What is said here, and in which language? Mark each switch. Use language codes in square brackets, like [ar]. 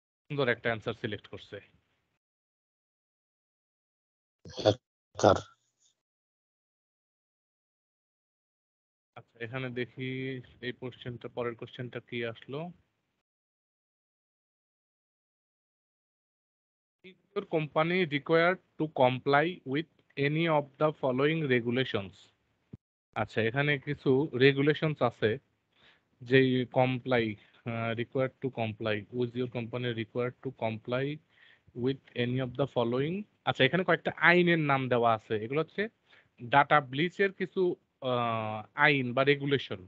[bn] সুন্দর একটা answer select করছে। হ্যাকার। আচ্ছা, এখানে দেখি এই কোশ্চেনটা, পরের কোশ্চেনটা কি আসলো। [en] Is your company required to comply with any of the following regulations? [bn] আচ্ছা, এখানে কিছু রেগুলেশনস আছে যেই [en] Comply, required to comply with your company required to comply with any of the following. [bn] আচ্ছা, এখানে কয়েকটা আইনের নাম দেওয়া আছে, এগুলো হচ্ছে ডাটা ব্লিচের কিছু আইন বা রেগুলেশন।